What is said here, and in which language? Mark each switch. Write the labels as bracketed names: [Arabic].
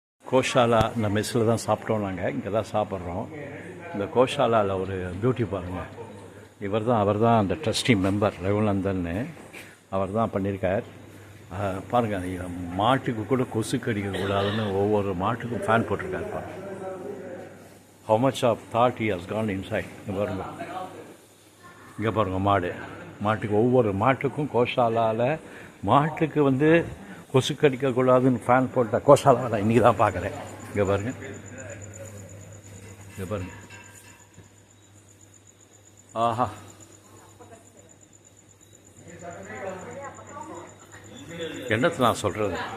[Tamil] கோஷாலா இந்த மெஸ்ஸில் தான் சாப்பிட்டோம். நாங்கள் இங்கே தான் சாப்பிட்றோம். இந்த கோஷாலாவில் ஒரு பியூட்டி பாருங்கள். அவர் தான் அந்த ட்ரஸ்டி மெம்பர் ரகுநந்தன்னு அவர் தான் பண்ணியிருக்கார். பாருங்கள், மாட்டுக்கு கூட கொசு கடிக்கக்கூடாதுன்னு ஒவ்வொரு மாட்டுக்கும் ஃபேன் போட்டிருக்காரு. பாருங்கள் [English] how much of thought he has gone inside. [Tamil] இங்கே பாருங்கள் மாட்டுக்கு ஒவ்வொரு மாட்டுக்கும் கோஷாலாவில் மாட்டுக்கு கொசு கடிக்கக்கூடாதுன்னு ஃபேன் போட்ட கோஷாலாவில் இன்றைக்கி தான் பார்க்குறேன். இங்கே பாருங்கள் ஆஹா, என்னத்தை நான் சொல்கிறது?